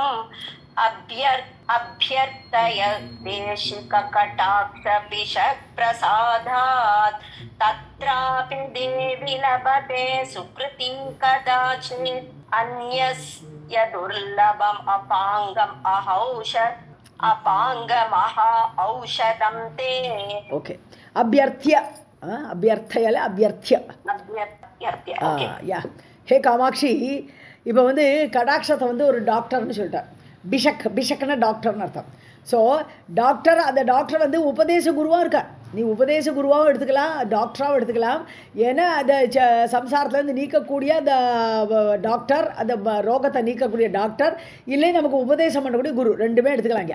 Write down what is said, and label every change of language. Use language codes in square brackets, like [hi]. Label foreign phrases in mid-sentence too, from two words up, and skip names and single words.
[sa] अभ्यर्थय देशिककटाक्षपिशप्रसादात् तत्रापि देवि लभते सुकृतिं कदाचित् अन्यस्य दुर्लभम् अपाङ्गमहा औषधं ते. ओके, अभ्यर्थ्य, अभ्यर्थयல अभ्यर्थ्य. [ta] யா. ஹே காமாட்சி, இப்போ வந்து கடாட்சத்தை வந்து ஒரு டாக்டர்னு சொல்லிட்டார். பிஷக்னா டாக்டர்னு அர்த்தம். ஸோ டாக்டர், அந்த டாக்டர் வந்து உபதேச குருவாக இருக்கார். நீ உபதேச குருவாகவும் எடுத்துக்கலாம், டாக்டராகவும் எடுத்துக்கலாம். ஏன்னா அந்த சம்சாரத்துலேருந்து நீக்கக்கூடிய அந்த டாக்டர், அந்த ரோகத்தை நீக்கக்கூடிய டாக்டர், இல்லை நமக்கு உபதேசம் பண்ணக்கூடிய குரு, ரெண்டுமே எடுத்துக்கலாங்க.